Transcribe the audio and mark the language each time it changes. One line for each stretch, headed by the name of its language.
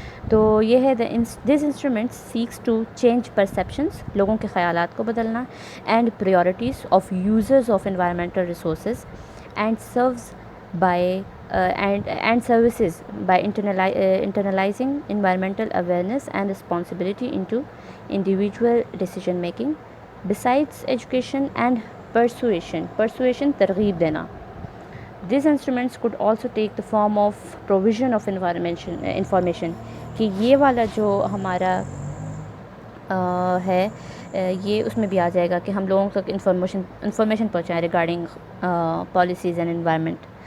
English: تو یہ ہے this instrument seeks to change perceptions,
Urdu: لوگوں کے خیالات کو بدلنا،
English: And priorities of users of environmental resources, and serves by and services by internalizing environmental awareness and responsibility into individual decision making. Besides education and persuasion
Urdu: ترغیب دینا.
English: These instruments could also take the form of provision of information
Urdu: کہ یہ والا جو ہمارا ہے یہ اس میں بھی آ جائے گا کہ ہم لوگوں تک انفارمیشن پہنچائیں
English: regarding policies and environment,